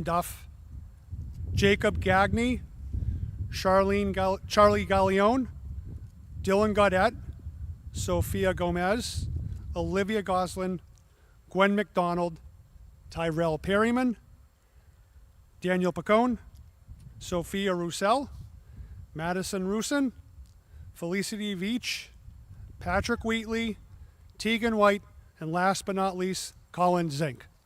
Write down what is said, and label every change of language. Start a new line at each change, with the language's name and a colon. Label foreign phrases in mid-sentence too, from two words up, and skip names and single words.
English: Duff, Jacob Gagney, Charlie Gallione, Dylan Gaudette, Sophia Gomez, Olivia Goslin, Gwen McDonald, Tyrell Perryman, Daniel Pacone, Sophia Roussel, Madison Rusin, Felicity Veach, Patrick Wheatley, Tegan White, and last but not least, Colin Zink.